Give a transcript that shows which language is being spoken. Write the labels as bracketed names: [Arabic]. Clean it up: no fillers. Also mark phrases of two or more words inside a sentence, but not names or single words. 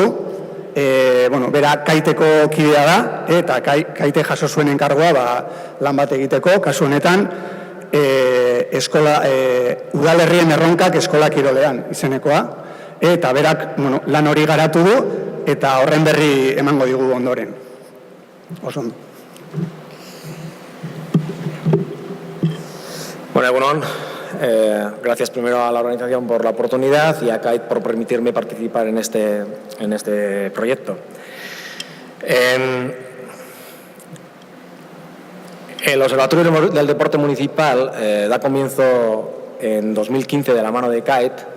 [Basque] Bera kaiteko kidea da, eta kaite jaso zuen enkargoa lan bat egiteko, kasu honetan, udalerrien erronkak eskola kirolean izenekoa. Eta berak lan hori garatu du, eta horren berri emango digu ondoren. Oso ondo. Bueno, egunon. [Spanish] Gracias primero a la organización por la oportunidad y a CAIT por permitirme participar en este proyecto. El Observatorio del Deporte Municipal da comienzo en 2015 de la mano de CAIT.